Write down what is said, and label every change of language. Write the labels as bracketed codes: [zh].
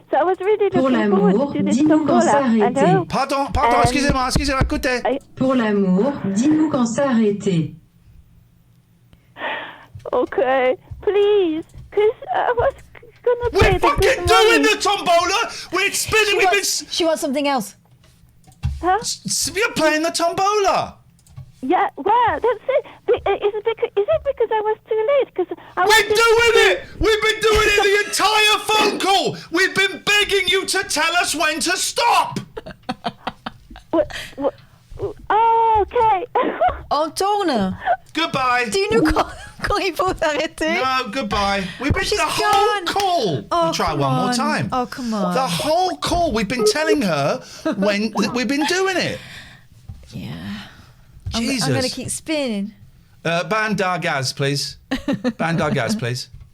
[en] So I was really looking forward to this tombola. Hello? [fr] Pardon, excusez-moi, écoutez. Pour l'amour, dis-nous quand s'arrêter. [en] Okay, please, because I was gonna play We're fucking doing the tombola! We're spinning, She wants something else. Huh? You're playing the tombola! Yeah, well, that's it. Is it because I was too late? Because We're doing it! We've been doing it the entire phone call! We've been begging you to tell us when to stop! Oh, okay. [fr] On tourne. [en] Goodbye. [fr] Dis-nous quand il faut s'arrêter. [en] No, goodbye. We've been the whole call. We'll try one more time. Oh, come on. The whole call. We've been telling her when we've been doing it. Yeah. Jesus. I'm going to keep spinning. Bandagaz, please. Bandagaz, please.